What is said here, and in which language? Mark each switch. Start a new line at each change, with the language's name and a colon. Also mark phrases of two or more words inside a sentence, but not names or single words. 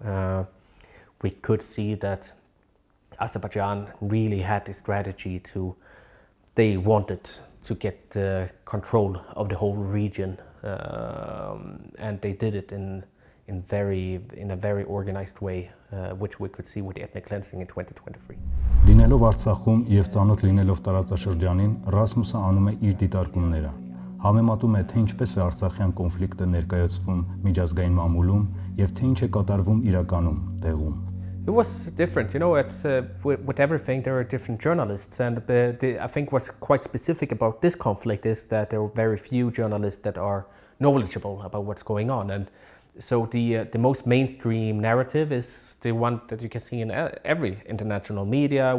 English: We could see that Azerbaijan really had a strategy they wanted to get control of the whole region, and they did it in a very organized way, which we could see with the ethnic cleansing in 2023.
Armenian: Լինելով Արցախում եւ ծանոթ լինելով տարածաշրջանին, Ռասմուսը անում է իր դիտարկումները։ Համեմատում է թե ինչպես է արցախյան կոնֆլիկտը ներկայացվում միջազգային մամուլում եւ թե ինչ է կատարվում իրականում տեղում։
English: It was different, it's with everything there are different journalists, and I think what's quite specific about this conflict is that there are very few journalists that are knowledgeable about what's going on, and so the most mainstream narrative is the one that you can see in every international media.